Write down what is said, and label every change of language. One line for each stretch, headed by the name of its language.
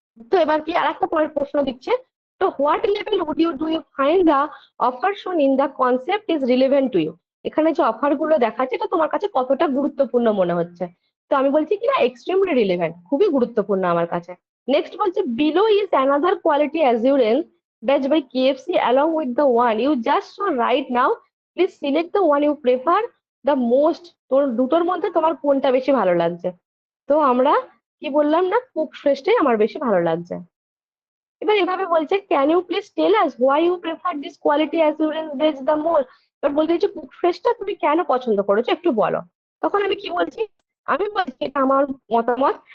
Bangla: তো এবার কি আর একটা পরের প্রশ্ন দিচ্ছে, তো
English: What level would you do you find the offer shown in the concept is relevant to you?
Bangla: এখানে যে অফার গুলো দেখাচ্ছে এটা তোমার কাছে কতটা গুরুত্বপূর্ণ মনে হচ্ছে? তো আমি বলছি কি না,
English: extremely relevant,
Bangla: খুবই গুরুত্বপূর্ণ আমার কাছে। নেক্সট বলছে,
English: Below is another quality assurance batch by KFC along with the one you just saw right now. Please select the one you prefer the most.
Bangla: তোর দুটোর মধ্যে তোমার কোনটা বেশি ভালো লাগছে? তো আমরা কি বললাম না, কুক ফ্রেশটাই আমার বেশি ভালো লাগছে। এবার এভাবে বলছে
English: Can you please tell us why you prefer this quality assurance base the most.
Bangla: এবার বলতে হচ্ছে কুক ফ্রেশটা তুমি কেন পছন্দ করেছো একটু বলো। তখন আমি কি বলছি, আমি বলছি এটা আমার মতামত।